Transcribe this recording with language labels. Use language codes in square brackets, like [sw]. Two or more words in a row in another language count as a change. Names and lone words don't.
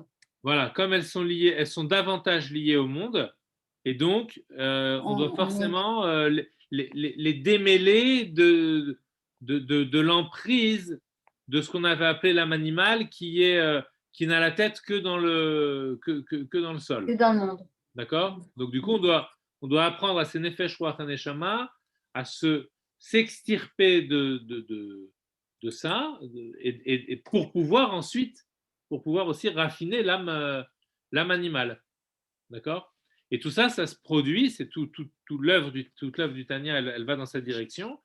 [fr] Voilà, comme elles sont liées, elles sont davantage liées au monde, et donc on doit forcément les démêler de l'emprise de ce qu'on avait appelé l'âme animale, qui n'a la tête que dans le sol. Que dans le monde. D'accord? Donc du coup, on doit apprendre à ces [he] נפש רוח נשמה [fr] à s'extirper de ça, et pour pouvoir ensuite, aussi raffiner l'âme animale. D'accord? Et tout ça, ça se produit, c'est toute l'œuvre du Tanya, elle va dans cette direction.